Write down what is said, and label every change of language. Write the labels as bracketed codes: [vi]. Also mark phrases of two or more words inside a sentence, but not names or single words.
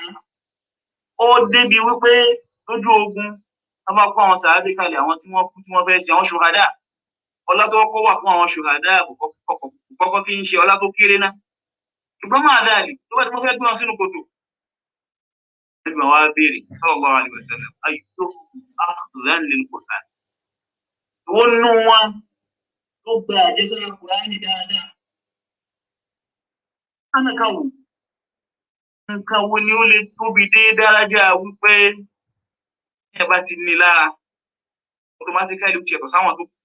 [yo] ó débi wípé lójú ogun a máa kó àwọn sàábé kalẹ̀ àwọn tí wọ́n kú tí wọ́n fẹ́ ṣe àwọn ṣùhádà ọlá tó kọ́ wà fún àwọn ṣùhádà kọ́kọ́ kí ń ṣe ọlá tó kéré náà ṣùgbọ́n máa dáàlì tó bá tí wọ́n fẹ́ gbé wọn sínú kòtò ẹgbẹ́ wa béèrè [ar] صلى الله عليه وسلم أيهم أخذا للقرآن [yo] ó nú wọn tó gba àjẹsára Kùránì dáadáa nǹkan wo ni ó lè tóbi dé dárájà wípé ẹ bá ti ní lára automatically ṣe ẹ̀tọ́ sáwọn tó